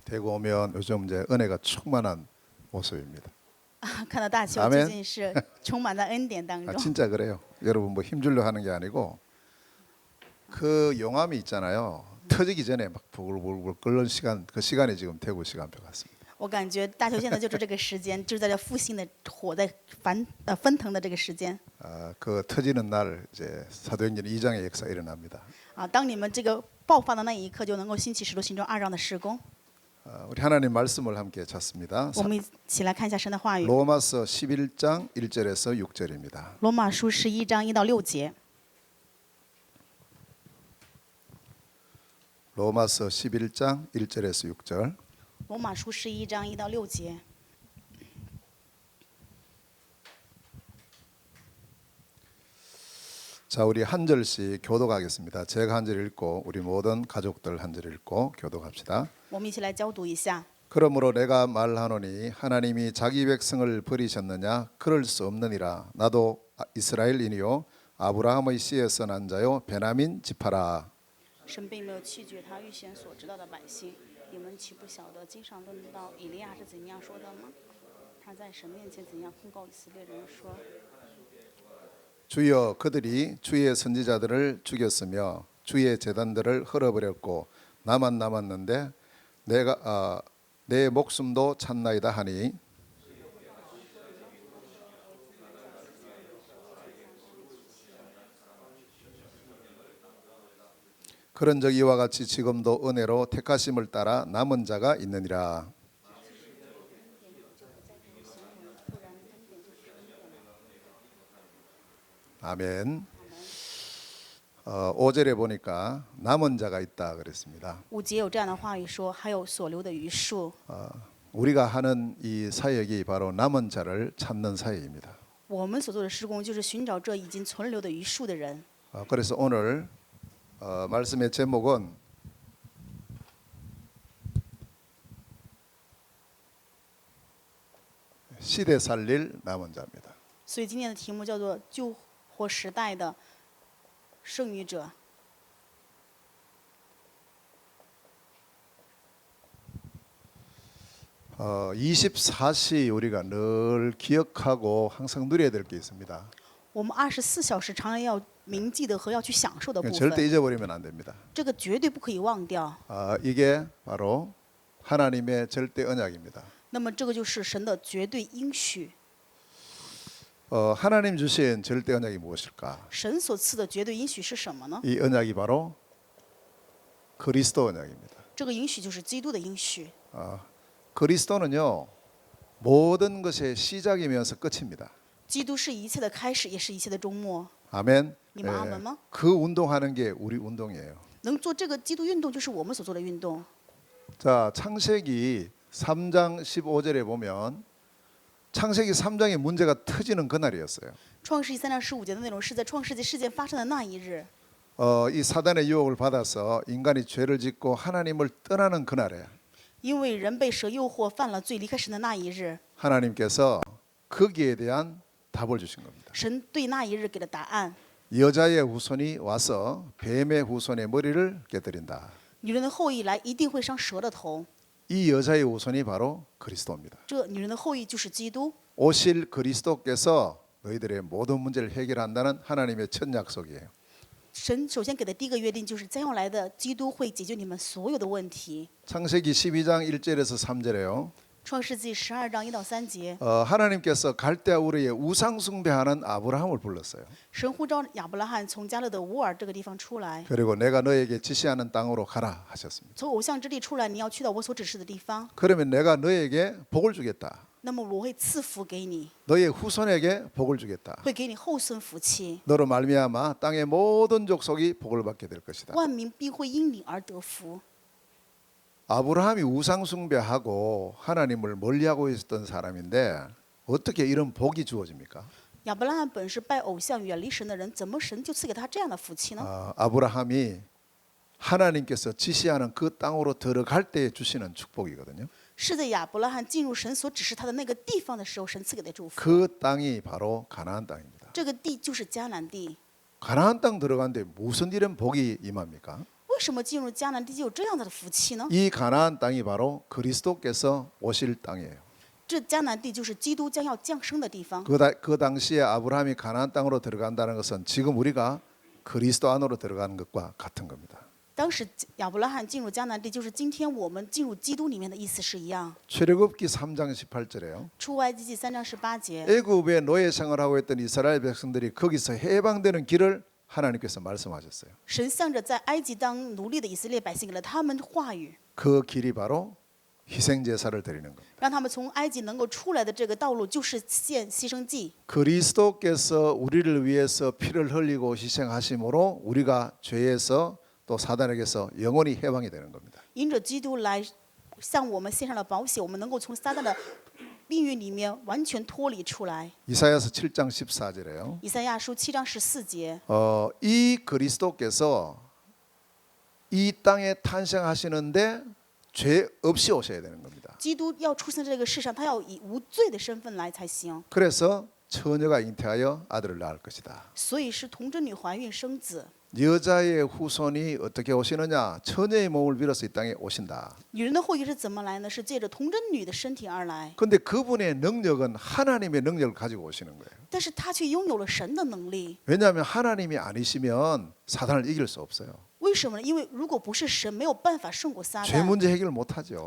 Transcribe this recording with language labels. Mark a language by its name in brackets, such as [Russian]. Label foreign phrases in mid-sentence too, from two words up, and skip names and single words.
[Korean] 대구 오면 요즘 이제 은혜가 충만한 모습입니다. [Chinese] 看到大邱 [Korean] 아멘 [Chinese] 最近是充满在恩典当 아, 中。 [Korean] 진짜 그래요. 여러분 뭐 힘주려 하는 게 아니고 그 용암이 있잖아요. 터지기 전에 막 부글부글 끓는 시간 그 시간이 지금 대구 시간표 같습니다. [Chinese] 我感觉大邱现在就是这个时间，就是在这复兴的火在翻腾的这个时间。 [Korean] 아, 그 터지는 날 이제 사도행전 2장의 역사 일어납니다. [Chinese] 啊，当你们这个爆发的那一刻，就能够兴起使徒行传2章的施工。 [Korean] 우리 하나님 말씀을 함께 찾습니다. [Chinese] 我们一起来看一下神的话语，《 [Korean] 로마서 11장 1절에서 6절입니다. [Chinese] 罗马书11章1到6节》。 [Korean] 로마서 11장 1절에서 6절. [Chinese] 罗马书11章1到6节。 [Korean] 자, 우리 한 절씩 교독하겠습니다. 제가 한 절 읽고 우리 모든 가족들 한 절 읽고 교독합시다. [Chinese] 我们一起来交读一下。 [Korean] 그러므로 내가 말하노니 하나님이 자기 백성을 버리셨느냐 그럴 수 없느니라. 나도 이스라엘인이요 아브라함의 씨에서 난 자요 베냐민 지파라. [Chinese] 神并没有弃绝他预先所知道的百姓，你们岂不晓得经上论到以利亚是怎样说的吗？他在神面前怎样控告以色列人说： [Korean] 주여 그들이 주의 선지자들을 죽였으며 주의 제단들을 헐어버렸고 나만 남았는데 내가 내 목숨도 찾나이다 하니 그런적 이와 같이 지금도 은혜로 택하심을 따라 남은 자가 있느니라. 아멘. 5절에 보니까 남은 자가 있다 그랬습니다. [Chinese] 5 节有这样的话语说，还有所留的余数。 [Korean] 우리가 하는 이 사역이 바로 남은 자를 찾는 사역입니다. [Chinese] 我们所做的施工就是寻找这已经存留的余数的人。 [Korean] 그래서 오늘 말씀의 제목은 시대 살릴 남은 자입니다. [Chinese] 所以今天的题目叫做“救活时代的剩余者”。 [Korean] 24시 우리가 늘 기억하고 항상 누려야 될 게 있습니다. [Chinese] 我们24小时常常要铭记的和要去享受的部 [Korean] 절대 [Chinese] 分， [Korean] 잊어버리면 안 됩니다. [Chinese] 这个绝对不可以忘掉。 [Korean] 이게 바로 하나님의 절대 언약입니다. [Chinese] 那么这个就是神的绝对应许。 [Korean] 하나님 주신 절대 언약이 무엇일까? [Chinese] 神所赐的绝对应许是什么呢？ [Korean] 이 언약이 바로 그리스도 언약입니다. [Chinese] 这个应许就是基督的应许。 [Korean] 그리스도는요 모든 것의 시작이면서 끝입니다. [Chinese] 基督是一切的开始，也是一切的终末。 [Korean] 아멘. [Chinese] 你们阿门吗？ [Korean] 그 운동하는 게 우리 운동이에요. [Chinese] 能做这个基督运动，就是我们所做的运动。 [Korean] 자, 창세기 3장 15절에 보면 창세기 3장의 문제가 터지는 그날이었어요. [Chinese] 创世纪3章15节的内容是在创世纪事件发生的那一日。 [Korean] 이 사단의 유혹을 받아서 인간이 죄를 짓고 하나님을 떠나는 그날에 [Chinese] 因为人被蛇诱惑，犯了罪，离开神的那一日， [Korean] 하나님께서 거기에 대한 답을 주신 겁니다. [Chinese] 神对那一日给了答案。 [Korean] 여자의 후손이 와서 뱀의 후손의 머리를 깨뜨린다. [Chinese] 女人的后裔来，一定会伤蛇的头。 [Korean] 이 여자의 후손이 바로 그리스도입니다. [Chinese] 这女人的后裔就是基督。 [Korean] 오실 그리스도께서 너희들의 모든 문제를 해결한다는 하나님의 첫 약속이에요. [Chinese] 神首先给的第一个约定就是将要来的基督会解决你们所有的问题。 [Korean] 창세기 12장 1절에서 3절에요. [Chinese] 创世纪12章1到3节， [Korean] 하나님께서 갈대아 우르의 우상 숭배하는 아브라함을 불렀어요. [Chinese] 神呼召亚伯拉罕从加勒的乌尔这个地方出来， [Korean] 그리고 내가 너에게 지시하는 땅으로 가라 하셨습니다. [Chinese] 从偶像之地出来，你要去到我所指示的地方。 [Korean] 그러면 내가 너에게 복을 주겠다. [Chinese] 那么我会赐福给你， [Korean] 너의 후손에게 복을 주겠다. [Chinese] 会给你后孙福气， [Korean] 너로 말미암아 땅의 모든 족속이 복을 받게 될 것이다. [Chinese] 万民必会因你而得福。 [Korean] 아브라함이 우상 숭배하고 하나님을 멀리하고 있었던 사람인데 어떻게 이런 복이 주어집니까? [Chinese] 亚伯拉罕本是拜偶像、远离神的人，怎么神就赐给他这样的福气呢？ [Korean] 아브라함이 하나님께서 지시하는 그 땅으로 들어갈 때 주시는 축복이거든요. [Chinese] 是在亚伯拉罕进入神所指示他的那个地方的时候，神赐给的祝福。 [Korean] 그 땅이 바로 가나안 땅입니다. [Chinese] 这个地就是迦南地。 [Korean] 가나안 땅 들어가는데 무슨 일은 복이 임합니까? [Chinese] 为什么进入迦南地就有这样子的福气呢？ [Korean] 이 가나안 땅이 바로 그리스도께서 오실 땅이에요. [Chinese] 这迦南地就是基督将要降生的地方。 [Korean] 그 당시에 아브라함이 가나안 땅으로 들어간다는 것은 지금 우리가 그리스도 안으로 들어가는 것과 같은 겁니다. [Chinese] 当时亚伯拉罕进入迦南地，就是今天我们进入基督里面的意思是一样。 [Korean] 출애굽기 3장 18절에요. [Chinese] 出埃及记3章18节， [Korean] 애굽에 노예 생활하고 있던 이스라엘 백성들이 거기서 해방되는 길을 하나님께서 말씀하셨어요. [Chinese] 神向着在埃及当奴隶的以色列百姓给了他们话语， [Korean] 그 길이 바로 희생 제사를 드리는 겁니다. [Chinese] 让他们从埃及能够出来的这个道路就是献牺牲祭。 [Korean] 그리스도께서 우리를 위해서 피를 흘리고 희생하심으로 우리가 죄에서 또 사단에게서 영원히 해방이 되는 겁니다. [Chinese] 因着基督来向我们献上了保险，我们能够从撒旦的命运里面完全脱离出来。 [Korean] 이사야서 7장 14절에요. [Chinese] 以赛亚书7章14节， [Korean] 이 그리스도께서 이 땅에 탄생하시는데 죄 없이 오셔야 되는 겁니다. [Chinese] 基督要出现在这个世上，他要以无罪的身份来才行。 [Korean] 그래서 처녀가 잉태하여 아들을 낳을 것이다. [Chinese] 所以是童贞女怀孕生子。 [Korean] 여자의 후손이 어떻게 오시느냐? 처녀의 몸을 빌어서 이 땅에 오신다. [Chinese] 女人的后裔是怎么来呢？是借着童贞女的身体而来， [Korean] 근데 그분의 능력은 하나님의 능력을 가지고 오시는 거예요. [Chinese] 但是她却拥有了神的能力。 [Korean] 왜냐하면 하나님이 아니시면 사단을 이길 수 없어요. [Chinese] 为什么呢？因为如果不是神，没有办法胜过撒 [Korean] 죄 [Chinese] 旦， [Korean] 문제 해결 못하죠.